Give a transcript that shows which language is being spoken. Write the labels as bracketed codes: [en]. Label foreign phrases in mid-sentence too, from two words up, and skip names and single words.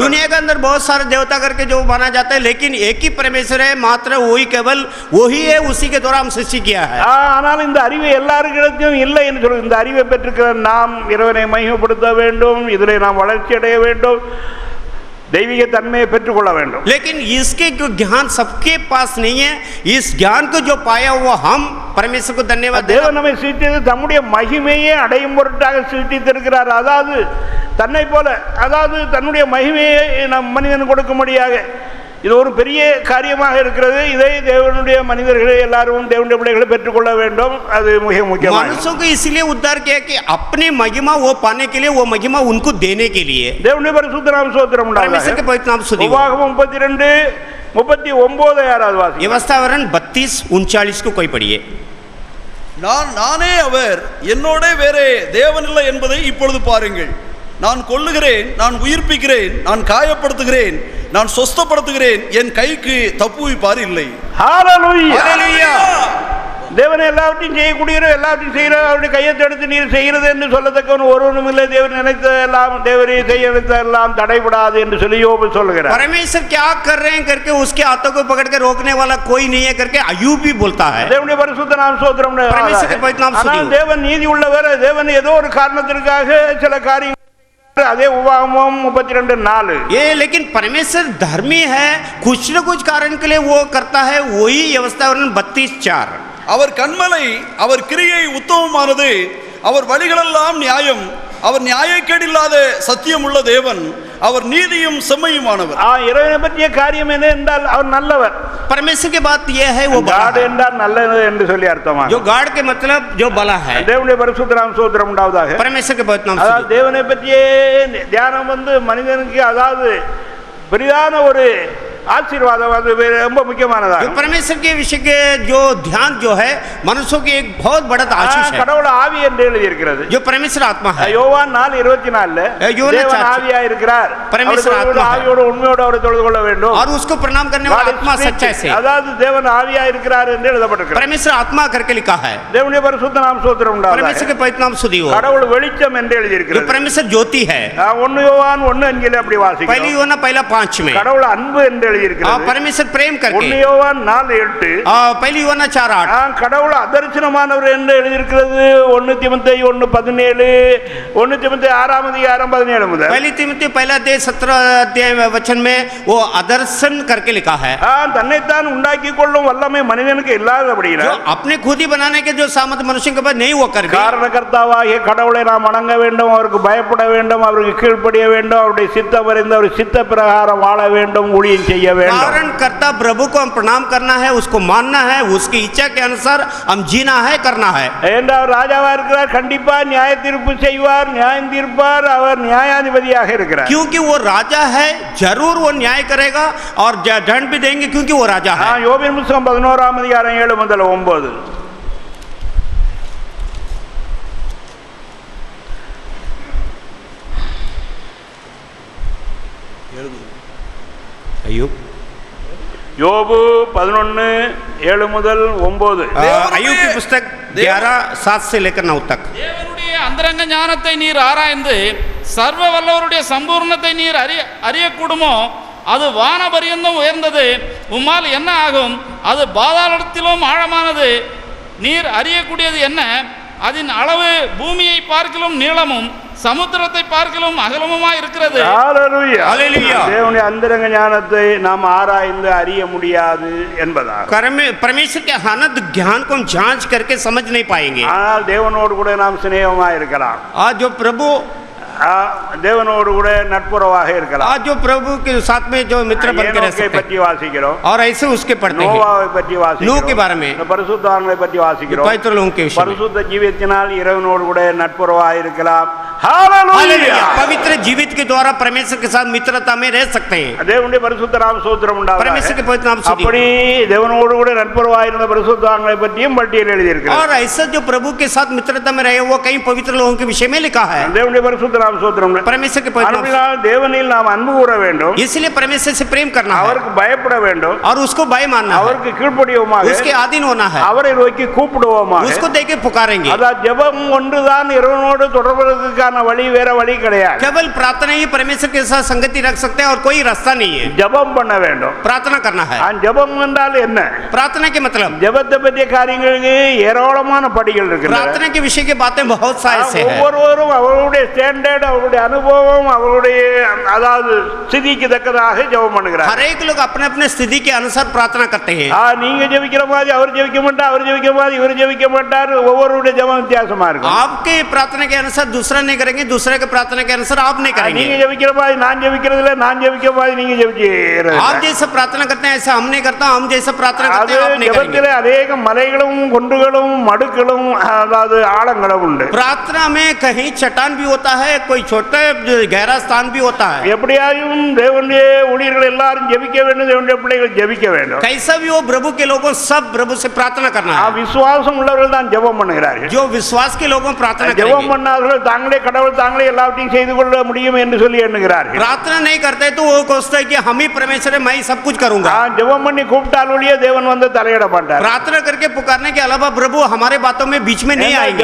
[hi] दुनिया के अंदर बहुत सारे देवता करके जो माना जाता है, लेकिन एक ही परमेश्वर है, मात्र वही केवल वही है, उसी के द्वारा हम सृष्टि किया है. [ta] ஆனால் இந்த அறிவு எல்லாருக்கிடத்தையும் இல்லை என்று சொல்லி இந்த அறிவை பெற்றிருக்கிற நாம் இறைவனை மகிமைப்படுத்த வேண்டும், இதிலே நாம் வளர்ச்சி அடைய வேண்டும், தெய்வீக தன்மையை பெற்றுக்கொள்ள வேண்டும். [hi] लेकिन इसके जो ज्ञान सबके पास नहीं है, इस ज्ञान को जो पाया वो हम परमेश्वर को धन्यवाद. [ta] தேவன் நம்மை சிருஷ்டித்து தம்முடைய மகிமையை அடையும் பொருட்டாக சிருஷ்டித்திருக்கிறார். அதாவது தன்னை போல, அதாவது தன்னுடைய மகிமையை நம் மனிதன் கொடுக்கும்படியாக இது ஒரு பெரிய காரியமாக இருக்கிறது. இதை தேவனுடைய மனிதர்களை எல்லாரும் தேவனுடைய பிள்ளைகளை பெற்றுக்கொள்ள வேண்டும். அது மிக முக்கியமான. [hi] मनुष्यों को इसलिए उद्धार किया कि अपने महिमा वो पाने के लिए, वो महिमा उनको देने के लिए. [ta] தேவனுடைய பரிசுத்த நாம ஸ்தோத்திரம் உண்டாவதாக. [hi] परमेश्वर के पवित्र नाम स्तुति हो. [ta] உபாகமம் 32:39 யாராவது வாசி. [hi] व्यवस्थावरण 32:39 को कोई पढ़िए. [ta] நானே அவர், என்னோட வேறே தேவனில்லை என்பதை இப்பொழுது பாருங்கள். நான் கொல்லுகிறேன், நான் உயிர்ப்பிக்கிறேன், நான் காயப்படுத்துகிறேன், நான் சொஸ்தப்படுத்துகிறேன், என் கைக்கு தப்புவிப்பார் இல்லை. ஹல்லேலூயா, ஹல்லேலூயா. தேவன் எல்லாவற்றையும் செய்யக்கூடியவர், எல்லாவற்றையும் செய்கிறார். அவருடைய கையை எடுத்து நீர் செய்கிறது என்று சொல்லத்தக்கவன் ஒருவனும் இல்லை. தேவன் நினைத்ததெல்லாம், தேவரே செய்ய நினைத்ததெல்லாம் தடைபடாது என்று சொல்லி யோபு சொல்கிறார். [hi] परमेश्वर क्या कर रहे हैं करके उसके हाथों को पकड़ के रोकने वाला कोई नहीं है करके अय्यूब भी बोलता है. [ta] தேவனுடைய பரிசுத்த நாம ஸ்தோத்திரம். [hi] परमेश्वर के पवित्र नाम स्तुति हो. [ta] தேவன் நீதி உள்ளவர். தேவன் ஏதோ ஒரு காரணத்திற்காக சில காரியங்கள், அதே உபாகமம் 32:4. [hi] ये लेकिन परमेश्वर धर्मी है, कुछ न कुछ कारण के लिए वो करता है. वही व्यवस्थावरण 32:4. [ta] அவர் கண்மலை, அவர் கிரியை உத்தமமானது, அவர் வழிகளெல்லாம் நியாயம், அவர் நியாயக்கேடில்லாத சத்தியம் உள்ள தேவன், அவர் நீதியும் செம்மையுமானவர். இறைவனை பற்றிய காரியம் என்ன என்றால் அவர் நல்லவர். [hi] परमेश्वर की बात यह है वो [ta] गाड என்றால் நல்லது என்று சொல்லி அர்த்தமாகும். [hi] जो गाड के मतलब जो भला है. [ta] தேவனுடைய பரிசுத்த நாம ஸ்தோத்திரம் உண்டாவதாக. [hi] परमेश्वर के पवित्र नाम. [ta] அதாவது தேவனை பற்றிய தியானம் மனிதனுக்கு அதாவது பெரிதான ஒரு आशीर्वाद ரொம்ப முக்கியமானதா. [hi] परमेश्वर के विषय के जो ध्यान जो है मनुष्यों की एक बहुत बड़ा आशीष है. [ta] கடவுள் ஆவி என்று எழுதி இருக்கிறது. [hi] जो परमेश्वर आत्मा है. [ta] யோவான் 4:24 தேவன் ஆவியா இருக்கிறார். [hi] परमेश्वर आत्मा [ta] ஆவியோடு உண்மையோடு அவரை தொழுது கொள்ள வேண்டும். [hi] और उसको प्रणाम करने वाला आत्मा सच्चाई से. [ta] அதாவது தேவன் ஆவியா இருக்கிறார் என்று எழுதப்பட்டிருக்கிறது. [hi] परमेश्वर आत्मा करके लिखा है. [ta] தேவனுடைய பரிசுத்த நாம ஸ்தோத்திரம் உண்டாவதாக. [hi] परमेश्वर के पवित्र नाम स्तुति हो. [ta] கடவுள் வெளிச்சம் என்று எழுதி இருக்கிறது. [hi] जो परमेश्वर ज्योति है. [ta] 1 யோவான் 1:5 அப்படி வாசிக்கிறோம். [hi] पहली யோவாन 1:5 में [ta] கடவுள் அன்பு என்று எழுதி இருக்கிறது. [hi] परमेश्वर प्रेम करके. [ta] 1 யோவான் 4:8 [hi] पहली யோவான் 4:8 [ta] கடவுள் அதர்சனமானவர் என்று எழுதி இருக்கிறது. 1 தீமோத்தேயு 1:17 1 தீமோத்தேயு 6:17 முதல். [hi] पहली तीमुथियुस 1:17 वचन में वो अदर्शन करके लिखा है. [ta] தன்னைத்தான் உண்டாக்கி கொள்ளும் வல்லமை மனிதனுக்கு இல்லாதபடியினால் [hi] जो अपने खुद ही बनाने के जो सामर्थ मनुष्य के पास नहीं वो कर भी. [ta] காரணகர்த்தாவாகிய கடவுளை நாம் வணங்க வேண்டும், அவருக்கு பயப்பட வேண்டும், அவருக்கு கீழ்ப்படிய வேண்டும், அவருடைய சித்தம் அறிந்து அவர் சித்த பிரகாரம் வாழ வேண்டும், ஊழியம் செய்ய வேண்டும். [hi] कारण करता प्रभु को हम प्रणाम करना है, उसको मानना है, उसकी इच्छा के अनुसार हम जीना है, करना है. [ta] என்றால் ராஜாவா இருக்கிறார், கண்டிப்பா நியாய தீர்ப்பு செய்வார், நியாயம் தீர்ப்பார், அவர் நியாயாதிபதியாக இருக்கிறார். [hi] क्योंकि वो राजा है, जरूर वो न्याय करेगा और दंड भी देंगे क्योंकि वो राजा है. [ta] யோபின் புத்தகம் 11:7-9 [hi] अय्यूब [ta] யோபு 11:7-9. [hi] अय्यूब की पुस्तक 11:7 से लेकर 9 तक. [ta] தேவனுடைய அந்தரங்க ஞானத்தை நீர் ஆராய்ந்து சர்வ வல்லவருடைய சம்பூர்ணத்தை நீர் அறியக்கூடுமோ? அது வானபரியந்தம் உயர்ந்தது, உம்மால் என்ன ஆகும்? அது பாதாளத்திலும் ஆழமானது, நீர் அறியக்கூடியது என்ன? அதன் அளவு பூமியை பார்க்கிலும் நீளமும் சமுத்திரத்தை பார்க்கிலும் அகலமுமா இருக்கிறது. தேவனுடைய அந்தரங்க ஞானத்தை நாம் ஆராய்ந்து அறிய முடியாது என்பதா? [hi] परमेश्वर के अनंत ज्ञान को हम जांच करके समझ नहीं पाएंगे. [ta] ஆனால் தேவனோடு கூட நாம் சிநேகமாக இருக்கலாம். [hi] आज जो प्रभु [ta] தேவனோடு கூட நட்புறவாக இருக்கலாம். [hi] आज जो प्रभु के साथ में जो मित्र बन के रह सकते हैं [ta] பற்றி வாசிக்கிறோம். [hi] और ऐसे उसके पढ़ते हैं. [ta] நோவாவை பற்றி வாசிக்கிறோம். [hi] नूह के बारे में, [ta] பரிசுத்தவான்களை பற்றி வாசிக்கிறோம். [hi] पवित्र लोगों के विषय में. [ta] பரிசுத்த ஜீவியத்தினால் இறைவனோடு கூட நட்புறவாக இருக்கலாம். ஹalleluya! [hi] पवित्र जीवित के द्वारा परमेश्वर के साथ मित्रता में रह सकते हैं. [ta] தேவனுடைய பரிசுத்த நாம ஸ்தோத்திரம் உண்டாவதாக. [hi] परमेश्वर के पवित्र नाम स्तुति. [ta] அப்படி தேவனோடு கூட நட்புறவாக இருந்த பரிசுத்தவான்களை பற்றியும் பட்டியல் எழுதி இருக்கிறார். [hi] और ऐसा जो प्रभु के साथ मित्रता में रहे वो कई पवित्र लोगों के विषय में लिखा है. [ta] தேவனுடைய பரிசுத்த நாம ஸ்தோத்திரம். [hi] परमेश्वर के पवित्र नाम. [ta] தேவனில் நாம் அன்பு கூற வேண்டும். [hi] इसलिए परमेश्वर से प्रेम करना है. [ta] அவருக்கு பயப்பட வேண்டும். [hi] और उसको भय मानना है. [ta] அவருக்கு கீழ்ப்படிவோமாக. [hi] उसके अधीन होना है. [ta] அவரை நோக்கி கூப்பிடுவோமாக. [hi] उसको देख के पुकारेंगे. [ta] அதாவது ஜெபம் ஒன்றுதான் இறைவனோடு தொடர்புக்கான வழி, வேற வழி கிடையாது. [hi] केवल प्रार्थना ही परमेश्वर के साथ संगति रख सकते हैं और कोई रास्ता नहीं है. [ta] ஜெபம் பண்ண வேண்டும். [hi] प्रार्थना करना है. [ta] ஜெபம் என்றால் என்ன? [hi] प्रार्थना के मतलब [ta] ஜெபத்தை பற்றிய காரியங்களுக்கு ஏராளமான படிகள் இருக்கு. [hi] प्रार्थना के विषय की बातें बहुत सारे से हैं. [ta] ஒவ்வொருவரும் அவருடைய ஸ்டாண்டர்ட், அவருடைய அனுபவம், அவருடைய அதாவது ஸ்திதிக்கு தக்கதாக ஜெபம் பண்ணுகிறார். [hi] हर एक लोग अपने अपने स्थिति के अनुसार प्रार्थना करते हैं. [ta] நீங்க ஜெபிக்கிற மாதிரி அவர் ஜெபிக்க மாட்டார், அவர் ஜெபிக்கிற மாதிரி இவர் ஜெபிக்க மாட்டார். ஒவ்வொருவருடைய ஜெபம் வித்தியாசமா இருக்கும். [hi] आपके प्रार्थना के अनुसार दूसरा नहीं करेंगे, दूसरे के प्रार्थना के अनुसार आप नहीं करेंगे. [ta] நீங்க ஜெபிக்கிற மாதிரி நான் ஜெபிக்கிறது இல்ல, நான் ஜெபிக்கிற மாதிரி நீங்க ஜெபிக்கிறது. [hi] आप जैसा प्रार्थना करते हैं ऐसा हम नहीं करता, हम जैसा प्रार्थना करते हैं आप नहीं करेंगे. [ta] ஜெபத்திலே अनेक மலைகளும் குன்றுகளும் மடுக்களும் அதாவது ஆழங்களும் உண்டு. [hi] प्रार्थना में कहीं चट्टान भी होता है, कोई छोटा गहरा स्थान भी होता है. [ta] எப்படியாயும் தேவனுடைய ஊழியர்கள் எல்லாரும் ஜெபிக்க வேண்டும், தேவனுடைய பிள்ளைகள் ஜெபிக்க வேண்டும். [hi] कैसा भी हो प्रभु के लोगों सब प्रभु से प्रार्थना करना है. [ta] விசுவாசம் உள்ளவர்கள் தான் ஜெபம் பண்ணுகிறார்கள். [hi] जो विश्वास के लोगों प्रार्थना करेंगे. [ta] ஜெபம் பண்ணாதவர்கள் தாங்களே கடவுள் தாங்களே எல்லாவற்றையும் செய்து கொள்ள முடியும் என்று சொல்லி எண்ணுகிறார்கள். [hi] प्रार्थना नहीं करते तो वो सोचते हैं कि हम ही परमेश्वर है, मैं ही सब कुछ करूंगा. [ta] ஜெபம் பண்ணி கூப்பிட்டால் ஒழிய தேவன் வந்து தலையிட மாட்டார். [hi] प्रार्थना करके पुकारने के अलावा प्रभु हमारे बातों में बीच में नहीं आएंगे.